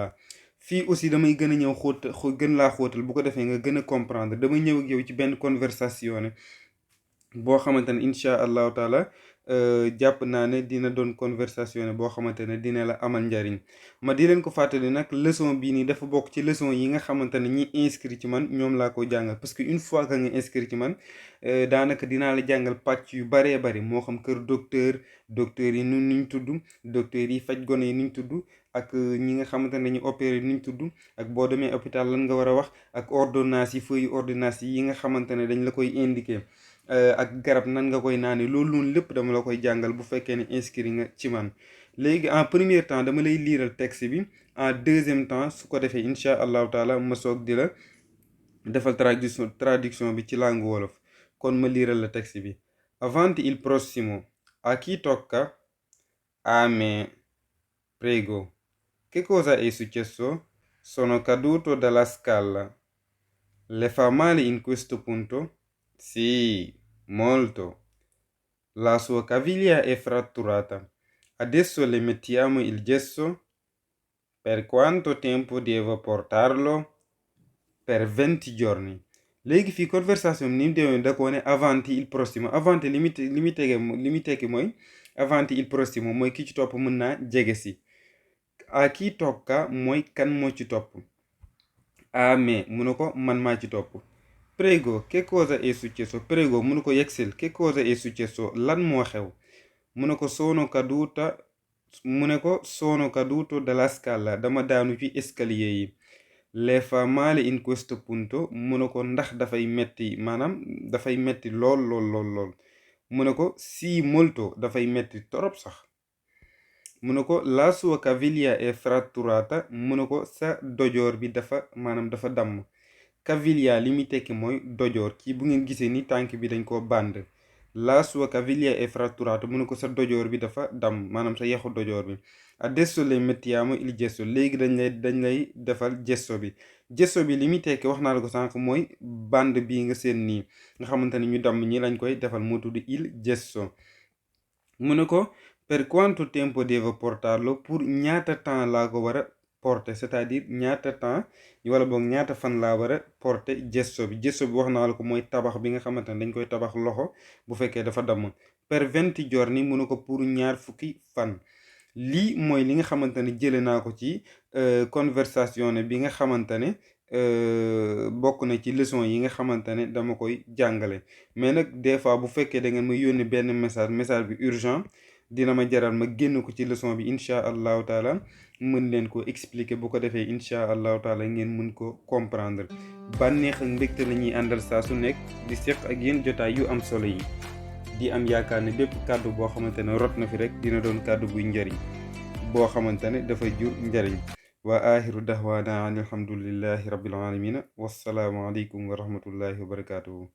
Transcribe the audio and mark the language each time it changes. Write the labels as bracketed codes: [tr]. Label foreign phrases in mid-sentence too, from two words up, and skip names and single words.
[wo] fii aussi damay gën a ñëw gën laa xóotal bu ko defee nga gën a comprendre damay ñëw ak yow ci benn conversation boo xamante ne [ar] إن شاء الله تعالى [wo] jàpp naa ne dina doon conversation boo xamante ne dina la amal njariñ ma di leen ko fàttali nag leçon bii nii dafa bokk ci leçon yi nga xamante ne ñi inscrit ci man ñoom laa ko jàngal parce que [fr] une fois que [wo] nga inscrit ci man daanaka dinaa la jàngal pàcc yu baree bari moo xam kër docteur yi niñ tudd docteur yi faj gone yi niñ tudd ak ñi nga xamante ne dañuy opéré niñ tudd ak boo demee hôpital lan nga war a wax ak ordonnance yi feuille ordonnance yi nga xamante ne dañ la koy indiqué ak garab nan nga koy naane loolu noonu lépp dama la koy jàngal bu fekkee ne inscrit nga ci man léegi [fr] en premier temps [wo] dama lay liiral texte bi [fr] en deuxième temps [wo] su ko defee [ar] إن شاء الله تعالى [wo] ma soog di la defal traduction bi ci langue wolof kon ma liiral la texte bi. [it] avanti il prossimo a chi tocca a me prego. Che cosa è successo? Sono caduto dalla scala. Le fa male in questo punto? Sì, molto. La sua caviglia è fratturata. Adesso le mettiamo il gesso. Per quanto tempo devo portarlo? Per 20 giorni. [wo] léegi fii conversation ni mu demee da ko ne [it] avanti il prossimo [wo] avanti li muy tekki mooy [it] avanti il prossimo [wo] mooy ki ci topp mën naa jege si a kii tokka mooy kan moo ci topp [it] a me [wo] mu ne ko man maa ci topp [it] prego che cosa è successo prego [wo] mu ne ko yegsil [it] che cosa è successo [wo] lan moo xew mu ne ko sono [it] caduto dalla scala [wo] dama daanu ci escalier yi [it] le fa male in questo punto [wo] mu ne ko ndax dafay metti maanaam dafay metti lool mu ne ko [it] si molto [wo] dafay metti torop sax mu ne ko [it] la sua caviglia è fratturata [wo] mu ne ko sa dojoor bi dafa maanaam dafa damm caviglia li muy tekki mooy dojoor kii bu ngeen gisee ni tànk bi dañ koo band [it] la sua caviglia è fratturata [wo] mu ne ko sa dojoor bi dafa damm maanaam sa yaxu dojoor bi [it] adesso le mettiamo il gesso [wo] léegi dañ lay defal gesso bi li muy tekki wax naa la ko sànq mooy band bi nga seen nii nga xamante ne ñu damm ñi lañ koy defal moo tudd il gesso mu ne ko [it] per quanto tempo devo portarlo [wo] pour ñaata temps laa ko war a porter [fr] c'est-à-dire [wo] ñaata temps wala boog ñaata fan laa war a porter gesso bi wax naa la ko mooy tabax bi nga xamante ne dañ koy tabax loxo bu fekkee dafa damm [it] per 20 giorni [wo] mu ne ko pour ñaar fukki fan lii mooy li nga xamante ne jële naa ko ci conversation bi nga xamante ne bokk na ci leçon yi nga xamante ne dama koy jàngale mais nag des fois bu fekkee da ngeen ma yónni benn message bi urgent dina ma jaral ma génn ko ci leçon bi [ar] إن شاء الله تعالى [wo] mën leen ko expliquer bu ko defee [ar] إن شاء الله تعالى [wo] ngeen mën ko comprendre bànneex ak mbégte la ñuy àndal saa su nekk di seq ak yéen jotaay yu am solo yi di am yaakaar ne bépp kàddu boo xamante ne rot na fi rek dina doon kàddu buy njariñ boo xamante ne dafa jur njariñ [ar] وآخر دعوانا أن الحمد لله رب العالمين والسلام عليكم ورحمة الله وبركاته